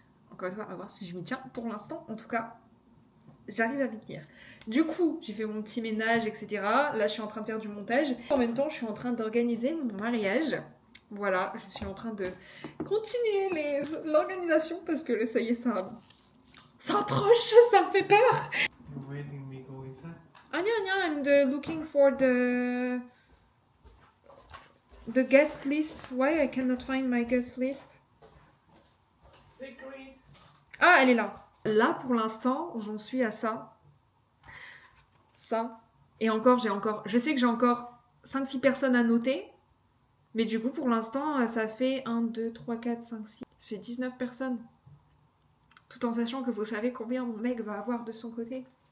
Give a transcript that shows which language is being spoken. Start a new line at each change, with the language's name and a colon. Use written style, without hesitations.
French: Encore une fois, à voir si je m'y tiens. Pour l'instant, en tout cas, j'arrive à m'y tenir. Du coup, j'ai fait mon petit ménage, etc. Là, je suis en train de faire du montage. En même temps, je suis en train d'organiser mon mariage. Voilà, je suis en train de continuer l'organisation parce que ça y est, ça approche, ça me fait peur.
English: You're waiting me go inside. Anya, I'm looking for the guest list. Why I cannot find my guest list? Secret.
French: Ah, elle est là. Là, pour l'instant, j'en suis à ça. Ça. Et encore, je sais que j'ai encore 5-6 personnes à noter. Mais du coup, pour l'instant, ça fait 1, 2, 3, 4, 5, 6. C'est 19 personnes. Tout en sachant que vous savez combien mon mec va avoir de son côté.